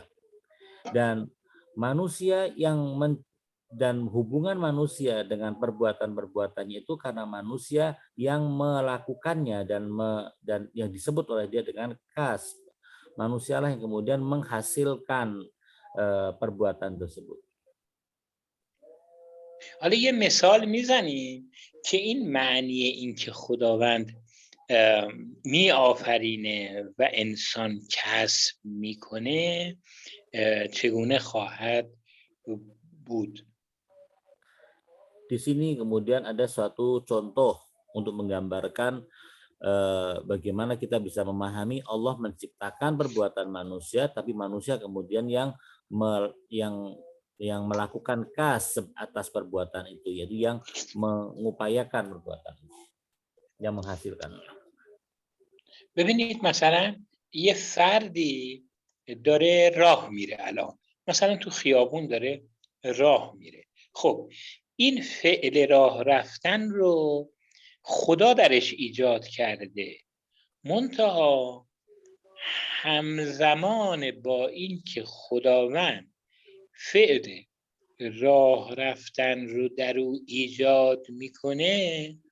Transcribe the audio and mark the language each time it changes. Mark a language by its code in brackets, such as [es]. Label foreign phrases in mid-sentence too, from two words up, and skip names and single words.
[id] Dan manusia dan hubungan manusia dengan perbuatan-perbuatannya itu karena manusia yang melakukannya dan yang disebut oleh dia dengan kasb. Manusialah yang kemudian menghasilkan perbuatan tersebut. [fa] حالا یه مثال میزنیم که این معنی این که خداوند می آفرینه و انسان کسب میکنه چگونه خواهد بود. [id] Di sini kemudian ada suatu contoh untuk menggambarkan bagaimana kita bisa memahami Allah menciptakan perbuatan manusia, tapi manusia kemudian yang melakukan kasb atas perbuatan itu, yaitu yang mengupayakan perbuatan itu, yang menghasilkan. [fa] ببینید مثلا یه فردی داره راه میره، الان مثلا تو خیابون داره راه میره. خب این فعل راه رفتن رو خدا درش ایجاد کرده، منتها همزمان با این که خداوند فعل راه رفتن رو در او ایجاد میکنه،